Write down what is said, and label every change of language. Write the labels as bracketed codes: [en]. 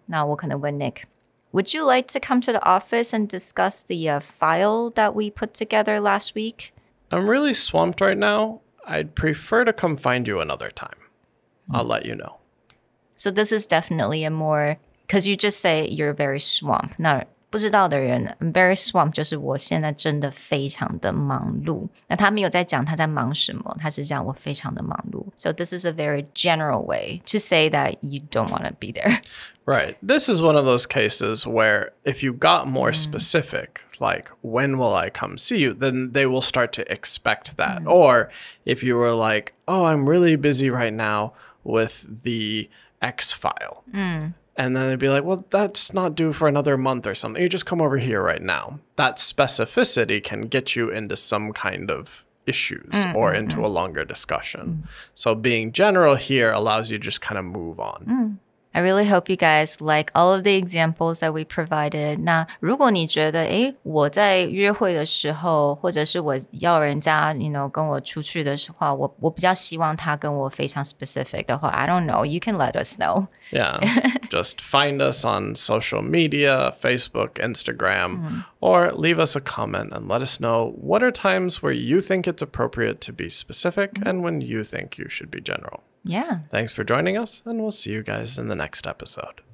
[en] Now, [zh] 我可能问 [en] Nick, would you like to come to the office and discuss the file that we put together last week? I'm really swamped right now. I'd prefer to come find you another time. I'll let you know. So this is definitely a more... Because you just say you're very swamped. [zh] 那不知道的人 [en] I'm very swamped [zh] 就是我现在真的非常的忙碌。那他没有在讲他在忙什么，他是讲我非常的忙碌。 [en] So this is a very general way to say that you don't want to be there. Right. This is one of those cases where if you got more specific, like when will I come see you, then they will start to expect that. Or if you were like, oh, I'm really busy right now with the X file. And then they'd be like, well, that's not due for another month or something. You just come over here right now. That specificity can get you into some kind of issues or into a longer discussion. So being general here allows you to just kind of move on. I really hope you guys like all of the examples that we provided. [zh] 那如果你觉得我在约会的时候或者是我要人家跟我出去的话我比较希望他跟我非常 specific 的话 [en] I don't know, you can let us know. Yeah, just find us on social media, Facebook, Instagram, or leave us a comment and let us know what are times where you think it's appropriate to be specific and when you think you should be general. Yeah. Thanks for joining us, and we'll see you guys in the next episode.